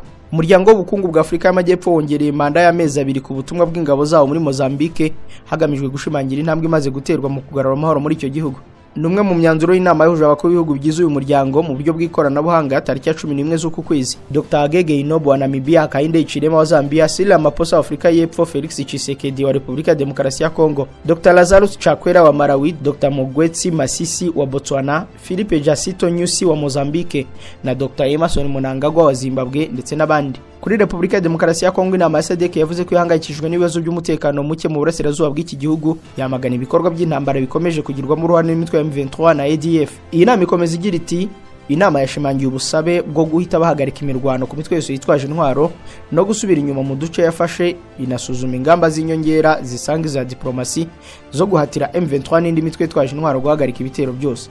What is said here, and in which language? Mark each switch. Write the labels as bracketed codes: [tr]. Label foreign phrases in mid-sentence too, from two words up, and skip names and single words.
[rw] Umuryango w'ubukungu bwa Afrika y'Amajyepfo wongereye manda y'amezi 2 ku butumwa bw'ingabo zawo muri Mozambique hagamijwe gushimangira intambwe imaze guterwa mu kugarura amahoro muri icyo gihugu. numwe mu myanzuro y'inama yahuje abakuru b'ibihugu bigize uyu muryango mu buryo bw'ikoranabuhanga tariki ya 11 z'uku kwezi. Dr. Agege Inobo wa Namibia, Hakainde Hichilema wa Zambia, Cyril Ramaphosa wa Afrika y'Epfo, Felix Tshisekedi wa Repubulika ya Demokarasi ya Kongo, Dr. Lazarus Chakwera wa Malawi, Dr. Mogwetsi Masisi wa Botswana, Philippe Jacinto Nyusi wa Mozambique na Dr. Emerson Mnangagwa wa Zimbabwe ndetse n'abandi. Kuri Repubulika ya Demokarasi ya Kongo, inama ya SADC yavuze ko ihangayikishijwe n'ibibazo by'umutekano muke mu burasirazuba bw'iki gihugu, yamagana ibikorwa by'intambara bikomeje kugirwamo uruhare n'imitwe ya M23 na ADF. Iyi nama ikomeza igira iti inama yashimangiye ubusabe bwo guhita bahagarika imirwano ku mitwe yose yitwaje intwaro no gusubira inyuma mu duce yafashe, inasuzuma ingamba z'inyongera zisanga za diplomasi zo guhatira M23 n'indi mitwe yitwaje intwaro guhagarika ibitero byose.